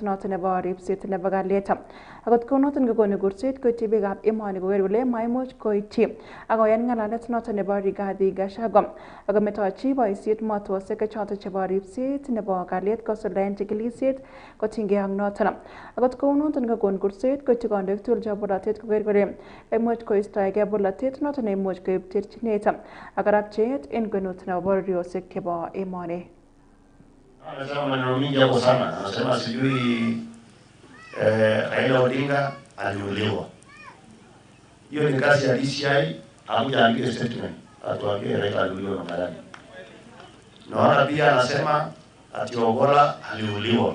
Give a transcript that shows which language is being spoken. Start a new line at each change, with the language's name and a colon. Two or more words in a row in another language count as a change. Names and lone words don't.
Kalenjin: noton nebo ripset nebo kalyet akot konoton kokonu kurset koityi biikab emoni koker kole maimuch koityi akoyan ng'alalet noton nebo Rigathi Gachagua akometochi boisiet motwosiek choton chebo ripset nebo kalyet kosuldaen chikilisiet kotinygei ak noton akot kounoton kokon kurset koityi kandoik tugul chebo bolotet koker kole imuch koistoegei bolotet noton neimuch koib terchinet ak karapcheet en kwenut nebo bororiosiek chebo emoni.
Swahili: Anasema maneno mingi hapo sana. Anasema sijui Raila Odinga aliuliwa. Hiyo ni kazi ya DCI, hakuja andike statement atuambie Raila aliuliwa na nani. Naona pia anasema ati Ogola aliuliwa.